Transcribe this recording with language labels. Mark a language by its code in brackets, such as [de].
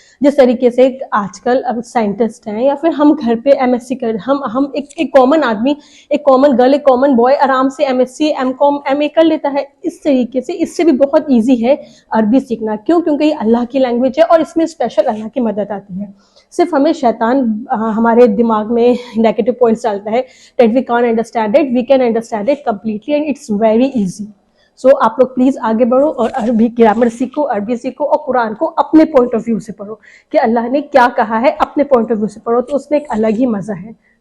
[ur] جس طریقے سے آج کل اب سائنٹسٹ ہیں یا پھر ہم گھر پہ ایم ایس سی کر، ہم ایک کامن آدمی، ایک کامن گرل، ایک کامن بوائے آرام سے ایم ایس سی، ایم کام، ایم اے کر لیتا ہے. اس طریقے سے اس سے بھی بہت ایزی ہے عربی سیکھنا. کیوں؟ کیونکہ یہ اللہ کی لینگویج ہے اور اس میں اسپیشل اللہ کی مدد آتی ہے. صرف ہمیں شیطان ہمارے دماغ میں نیگیٹو پوائنٹس ڈالتا ہے [en] that we can't understand it, we can understand it completely and it's very easy. [ur] سو آپ لوگ پلیز آگے بڑھو اور عربی گرامر سیکھو، عربی سیکھو اور قرآن کو اپنے پوائنٹ آف ویو سے پڑھو کہ اللہ نے کیا کہا ہے، اپنے پوائنٹ آف ویو سے پڑھو تو اس میں ایک الگ ہی مزہ ہے.